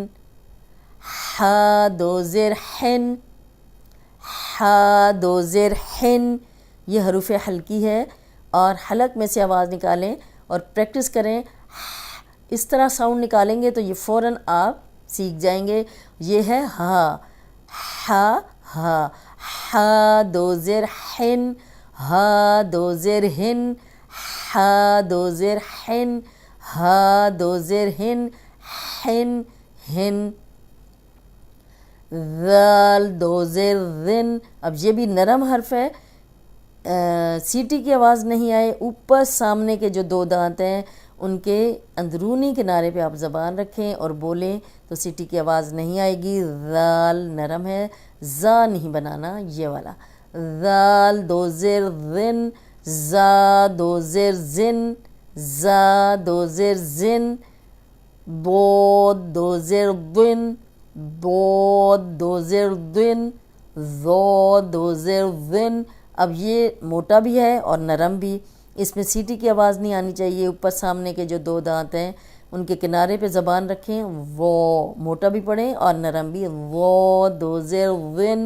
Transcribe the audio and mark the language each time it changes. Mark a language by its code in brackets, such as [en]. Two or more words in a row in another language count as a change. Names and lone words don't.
[ur] حا 2 زیر حن، حا 2 زیر حن، یہ حروف حلقی ہے، اور حلق میں سے آواز نکالیں اور پریکٹس کریں۔ اس طرح ساؤنڈ نکالیں گے تو یہ فوراً آپ سیکھ جائیں گے۔ یہ ہے ہا، ہا ہا، ہا 2 زیر حن، ہا 2 زیر ہن، ہا 2 زیر حن، ہا 2 زیر ہن، حن ہن۔ ذال 2 زیر ذن۔ اب یہ بھی نرم حرف ہے، سیٹی کی آواز نہیں آئے۔ اوپر سامنے کے جو 2 دانت ہیں ان کے اندرونی کنارے پہ آپ زبان رکھیں اور بولیں تو سیٹی کی آواز نہیں آئے گی۔ ذال نرم ہے، زا نہیں بنانا، یہ والا۔ ذال 2 زیر ذن، زا 2 زیر زن، زا 2 زیر زن، بود 2 زیر ضن، بود 2 زیر ضن، ذو 2 زیر ضن۔ اب یہ موٹا بھی ہے اور نرم بھی، اس میں سیٹی کی آواز نہیں آنی چاہیے۔ اوپر سامنے کے جو 2 دانت ہیں ان کے کنارے پہ زبان رکھیں، وہ موٹا بھی پڑھیں اور نرم بھی، وہ 2 زیر ضن۔